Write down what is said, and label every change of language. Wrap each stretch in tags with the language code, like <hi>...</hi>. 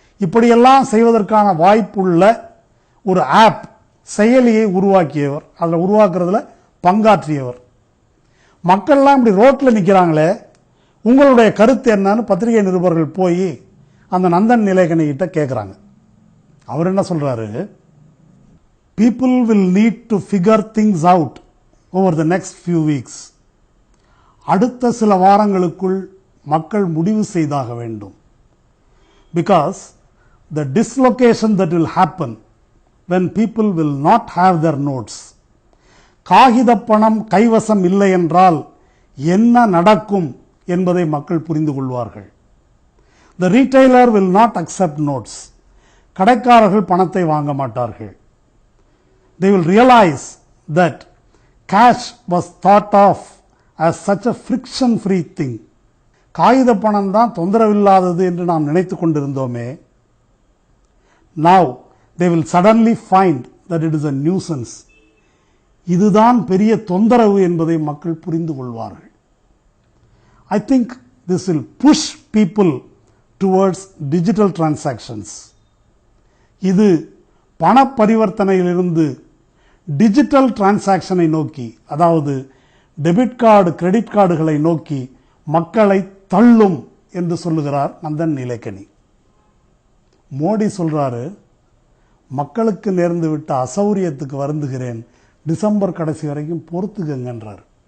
<ta>இப்படியெல்லாம் செய்வதற்கான வாய்ப்புள்ள ஒரு ஆப் செயலியை உருவாக்கியவர், அதில் உருவாக்குறதுல பங்காற்றியவர். மக்கள்லாம் இப்படி ரோட்டில் நிற்கிறாங்களே, உங்களுடைய கருத்து என்னன்னு பத்திரிகை நிருபர்கள் போய் அந்த நந்தன் நீலேகனி கிட்ட கேட்குறாங்க. அவர் என்ன சொல்றாரு?</ta> <en>people will need to figure things out over the next few weeks.</en> <ta>அடுத்த சில வாரங்களுக்குள் மக்கள் முடிவு செய்தாக வேண்டும்.</ta> <en>because the dislocation that will happen when people will not have their notes.</en> <ta>காகித பணம் கைவசம் இல்லை என்றால் என்ன நடக்கும் என்பதை மக்கள் புரிந்து கொள்வார்கள்.</ta> <en>The retailer will not accept notes.</en> <ta>கடைக்காரர்கள் பணத்தை வாங்க மாட்டார்கள்.</ta> <en>They will realize that cash was thought of as such a friction-free thing.</en> <ta>காகித பணம் தான் தொந்தரவில்லாதது என்று நாம் நினைத்துக் கொண்டிருந்தோமே.</ta> <en>Now they will suddenly find that it is a nuisance.</en> <ta>இதுதான் பெரிய தொந்தரவு என்பதை மக்கள் புரிந்து கொள்வார்கள்.</ta> <en>I think this will push people towards digital transactions.</en> <ta>இது பண பரிவர்த்தனையிலிருந்து டிஜிட்டல் டிரான்சாக்ஷனை நோக்கி, அதாவது டெபிட் கார்டு கிரெடிட் கார்டுகளை நோக்கி மக்களை தள்ளும் என்று சொல்லுகிறார் நந்தன் நீலேக்கனி. மோடி சொல்றாரு, மக்களுக்கு நேர்ந்து விட்ட அசௌரியத்துக்கு வருந்துகிறேன், டிசம்பர் கடைசி வரைக்கும் பொறுத்துக்கங்கன்றார்.</ta>